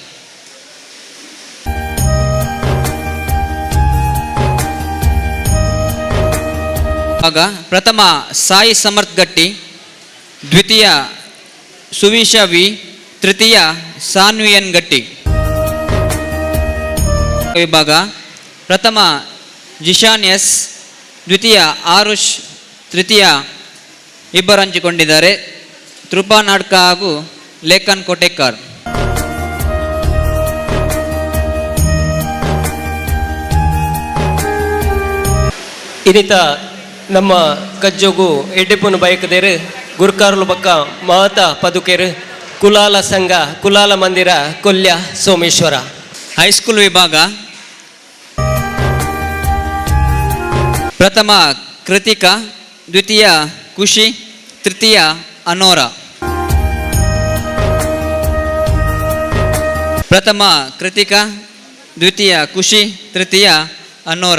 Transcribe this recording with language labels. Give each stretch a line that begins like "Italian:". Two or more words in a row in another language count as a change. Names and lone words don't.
Kannada: ಪ್ರಥಮ ಸಾಯಿ ಸಮರ್ಥ್ ಗಟ್ಟಿ ದ್ವಿತೀಯ ಸುವಿಶ ವಿ ತೃತೀಯ ಸಾನ್ವಿಯನ್ ಗಟ್ಟಿ ವಿಭಾಗ ಪ್ರಥಮ ಜಿಶಾನ್ ಎಸ್ ದ್ವಿತೀಯ ಆರುಷ್ ತೃತೀಯ ಇಬ್ಬರು ಹಂಚಿಕೊಂಡಿದ್ದಾರೆ ತ್ರುಪಾ ನಾಡ್ಕ ಹಾಗೂ ಲೇಖನ್ ಕೋಟೆಕರ್
Tulu: ಇನ್ನಿತ ನಮ್ಮ ಕಜ್ಜೋಗು ಎಡ್ಡೆಪುನ ಬಯಕದೇರು ಗುರ್ಕಾರ್ಲು ಬಕ್ಕ ಮಾತ ಪದುಕೆರು ಕುಲಾಲ ಸಂಘ ಕುಲಾಲ ಮಂದಿರ ಕೊಲ್ಯ ಸೋಮೇಶ್ವರ.
Kannada: ಹೈಸ್ಕೂಲ್ ವಿಭಾಗ ಪ್ರಥಮ ಕೃತಿಕಾ, ದ್ವಿತೀಯ ಖುಷಿ, ತೃತೀಯ ಅನೋರ. ಪ್ರಥಮ ಕೃತಿಕಾ, ದ್ವಿತೀಯ ಖುಷಿ, ತೃತೀಯ ಅನೋರ.